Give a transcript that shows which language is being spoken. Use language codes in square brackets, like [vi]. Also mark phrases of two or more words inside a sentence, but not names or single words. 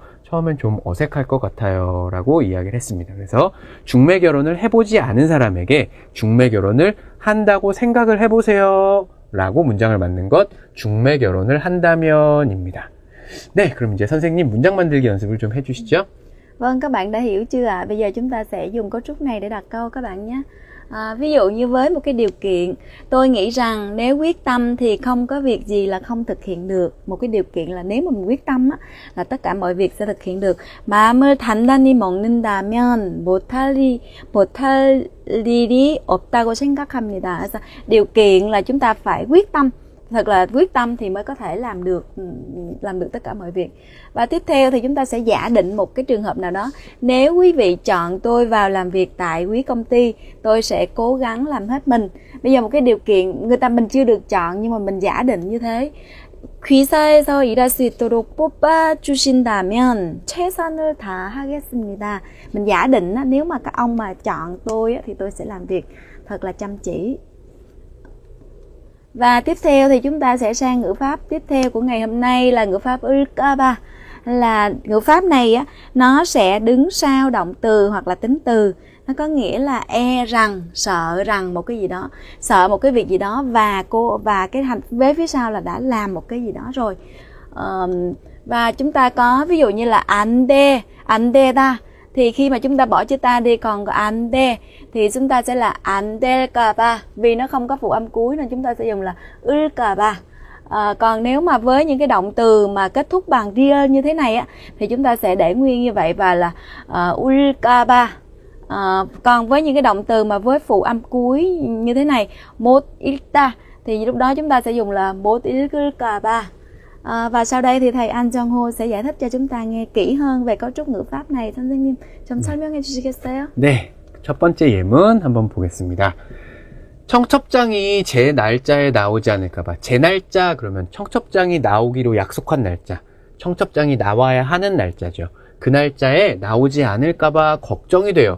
[ko] 처음엔 좀 어색할 것 같아요. 라고 이야기를 했습니다. 그래서 중매 결혼을 해보지 않은 사람에게 중매 결혼을 한다고 생각을 해보세요. 라고 문장을 만든 것, 중매 결혼을 한다면입니다. 네, 그럼 이제 선생님 문장 만들기 연습을 좀 해주시죠. [vi] Vâng, các bạn đã hiểu chưa ạ? Bây giờ chúng ta sẽ dùng cấu trúc này để đặt câu các bạn nhé. Ví dụ như với một cái điều kiện, tôi nghĩ rằng nếu quyết tâm thì không có việc gì là không thực hiện được. Một cái điều kiện là nếu mà mình quyết tâm á, là tất cả mọi việc sẽ thực hiện được. [ko] 마음을 단단히 먹는다면 못할 일이 없다고 생각합니다. [vi] 그래서 điều kiện là chúng ta phải quyết tâm. Thật là quyết tâm thì mới có thể làm được tất cả mọi việc. Và tiếp theo thì chúng ta sẽ giả định một cái trường hợp nào đó. Nếu quý vị chọn tôi vào làm việc tại quý công ty, tôi sẽ cố gắng làm hết mình. Bây giờ một cái điều kiện mình chưa được chọn nhưng mà mình giả định như thế. [ko] 회사에서 일할 수 있도록 뽑아주신다면 최선을 다하겠습니다. [vi] Mình giả định nếu mà các ông mà chọn tôi thì tôi sẽ làm việc thật là chăm chỉ. Và tiếp theo thì chúng ta sẽ sang ngữ pháp tiếp theo của ngày hôm nay là ngữ pháp 을까봐. Là ngữ pháp này á, nó sẽ đứng sau động từ hoặc là tính từ. Nó có nghĩa là rằng, sợ rằng một cái gì đó, sợ một cái việc gì đó và cái hành vế phía sau là đã làm một cái gì đó rồi. Và chúng ta có ví dụ như là [ko] 안 되다. [vi] Thì khi mà chúng ta bỏ chữ ta đi còn có [ko] 안 돼 [vi] thì chúng ta sẽ là [ko] 안 될까봐. [vi] Vì nó không có phụ âm cuối nên chúng ta sẽ dùng là 을까봐. Còn nếu mà với những cái động từ mà kết thúc bằng ria như thế này á thì chúng ta sẽ để nguyên như vậy và là 울까봐. Còn với những cái động từ mà với phụ âm cuối như thế này [ko] 못 읽다 [vi] thì lúc đó chúng ta sẽ dùng là [ko] 못 읽을까봐. [vi] Và sau đây thì thầy An Jong Ho sẽ giải thích cho chúng ta nghe kỹ hơn về cấu trúc ngữ pháp này. [ko] 선생님 좀 설명해 주시겠어요? 네, 첫 번째 예문 한번 보겠습니다. 청첩장이 제 날짜에 나오지 않을까봐. 제 날짜 그러면 청첩장이 나오기로 약속한 날짜. 청첩장이 나와야 하는 날짜죠. 그 날짜에 나오지 않을까봐 걱정이 돼요.